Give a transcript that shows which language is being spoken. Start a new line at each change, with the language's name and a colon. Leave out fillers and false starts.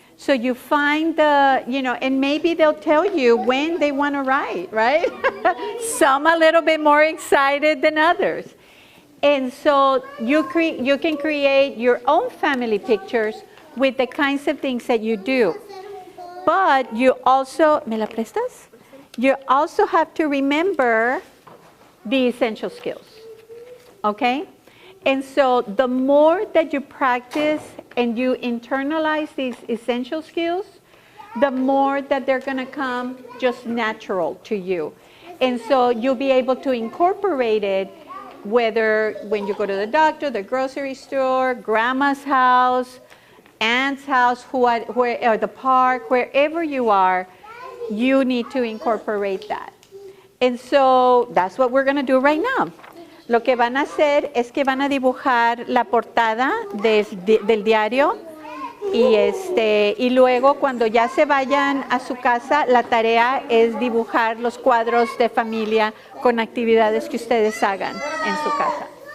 English: So you find and maybe they'll tell you when they want to write, right? Some a little bit more excited than others. And so you can create your own family pictures with the kinds of things that you do. But you also,
Spanish: ¿me la prestas?
English: You also have to remember the essential skills. Okay? And so the more that you practice and you internalize these essential skills, the more that they're going to come just natural to you. And so you'll be able to incorporate it, whether when you go to the doctor, the grocery store, grandma's house, aunt's house, or the park, wherever you are, you need to incorporate that. And so that's what we're going to do right now.
Spanish: Lo que van a hacer es que van a dibujar la portada del diario y luego cuando ya se vayan a su casa, la tarea es dibujar los cuadros de familia con actividades que ustedes hagan en su casa.